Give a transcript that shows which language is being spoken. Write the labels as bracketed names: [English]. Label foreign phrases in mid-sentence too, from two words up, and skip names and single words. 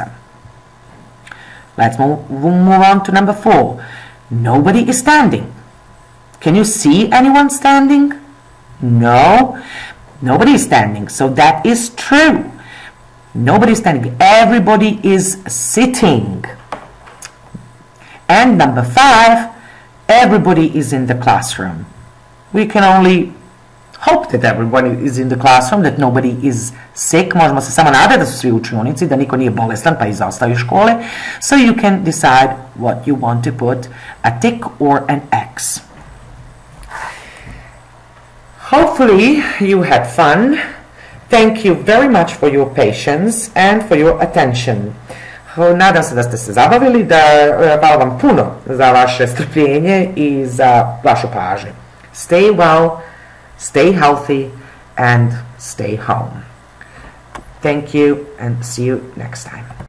[English] Let's move on to number 4. Nobody is standing. Can you see anyone standing? No. Nobody is standing. So that is true. Nobody is standing. Everybody is sitting. And number 5. Everybody is in the classroom. We can only hope that everybody is in the classroom, that nobody is sick. [Bosnian] Možemo se samo nadati da su svi u učionici, da niko nije bolestan pa izostao iz škole. [English] So you can decide what you want to put, a tick or an X. Hopefully you had fun. Thank you very much for your patience and for your attention. [Bosnian] Nadam se da ste se zabavili, hvala vam puno za vaše strpljenje i za vašu pažnju. [English] Stay well, stay healthy, and stay home. Thank you and see you next time.